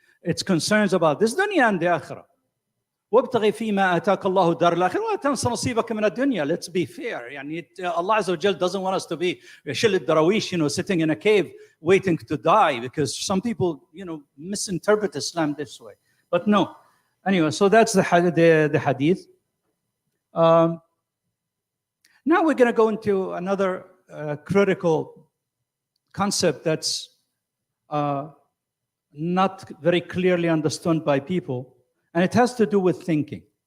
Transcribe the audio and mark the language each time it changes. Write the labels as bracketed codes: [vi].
[en] It's concerns about this dunya and the آخرة. [ar] وابتغي فيما آتاك الله الدار الآخرة ولا تنس نصيبك من الدنيا. [en] Let's be fair. [ar] يعني [en] Allah Azza wa Jal doesn't want us to be [ar] شل الدراويش, [en] sitting in a cave waiting to die, because some people, misinterpret Islam this way. But no. Anyway, so that's the hadith. Now we're going to go into another critical concept that's not very clearly understood by people, and it has to do with thinking.